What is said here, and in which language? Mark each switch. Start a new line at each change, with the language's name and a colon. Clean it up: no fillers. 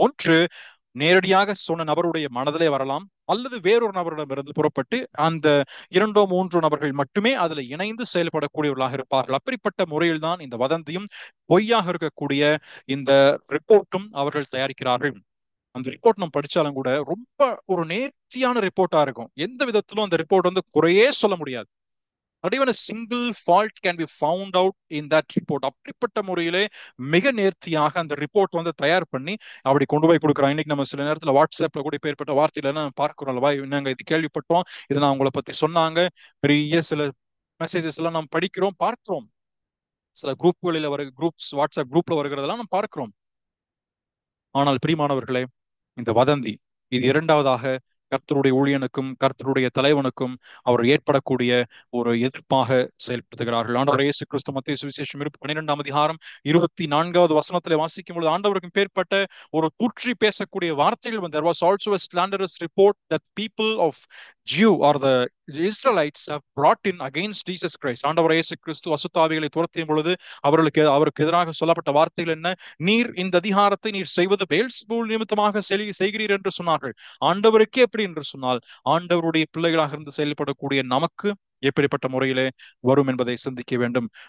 Tamil: ஒன்று நேரடியாக சொன்ன நபருடைய மனதிலே வரலாம், அல்லது வேறொரு நபரிடமிருந்து புறப்பட்டு அந்த 2 3 நபர்கள் மட்டுமே அதுல இணைந்து செயல்படக்கூடியவர்களாக இருப்பார்கள். அப்படிப்பட்ட முறையில் தான் இந்த வதந்தியும் பொய்யாக இருக்கக்கூடிய இந்த ரிப்போர்ட்டும் அவர்கள் தயாரிக்கிறார்கள். அந்த ரிப்போர்ட் நம்ம படிச்சாலும் கூட ரொம்ப ஒரு நேர்த்தியான ரிப்போர்ட்டா இருக்கும். எந்த விதத்திலும் அந்த ரிப்போர்ட் குறையே சொல்ல முடியாது.
English: not even a single fault can be found out in that report.
Tamil: அப்படிப்பட்ட முறையிலே மிக நேர்த்தியாக அந்த ரிப்போர்ட் தயார் பண்ணி அப்படி கொண்டு போய் கொடுக்குறாங்க. இன்னைக்கு நம்ம சில நேரத்துல வாட்ஸ்அப்ல கூட பேர்பட்ட வார்த்தையில எல்லாம் பார்க்கிறோம் அல்லவா, நாங்க இது கேள்விப்பட்டோம், இதை நான் உங்களை பத்தி சொன்னாங்க, பெரிய சில மெசேஜஸ் எல்லாம் நாம் படிக்கிறோம், பார்க்கிறோம். சில வாட்ஸ்அப் குரூப்ல வருகிறதெல்லாம் நாம் பார்க்கிறோம். ஆனால் பிரியமானவர்களே, இந்த வதந்தி இது இரண்டாவதாக கர்த்தருடைய ஊழியனுக்கும் கர்த்தருடைய தலைவனுக்கும் அவர் ஏற்படக்கூடிய ஒரு எதிர்ப்பாக செயல்படுத்துகிறார்கள். ஆண்டவர் இயேசு கிறிஸ்து மத்திய சுவிசேஷம் 12ஆம் அதிகாரம் 24வது வசனத்திலே வாசிக்கும் பொழுது ஆண்டவருக்கு பேர்பட்ட ஒரு தூற்றி பேசக்கூடிய வார்த்தைகள்
English: there was also a slanderous report that people of Jew or the Israelites have brought in against Jesus Christ.
Tamil: ஆண்டவர் இயேசு கிறிஸ்து அசுத்தாவிகளை துரத்தியும் பொழுது அவருக்கு எதிராக சொல்லப்பட்ட வார்த்தைகள் என்ன? நீர் இந்த அதிகாரத்தை நீர் செய்வது பெயல்செபூல் நிமித்தமாக செய்கிறீர் என்று சொன்னார்கள். ஆண்டவருக்கே எப்படி என்று சொன்னால் ஆண்டவருடைய பிள்ளைகளாக இருந்து செயல்படக்கூடிய நமக்கு எப்படிப்பட்ட முறையிலே வரும் என்பதை சிந்திக்க வேண்டும்.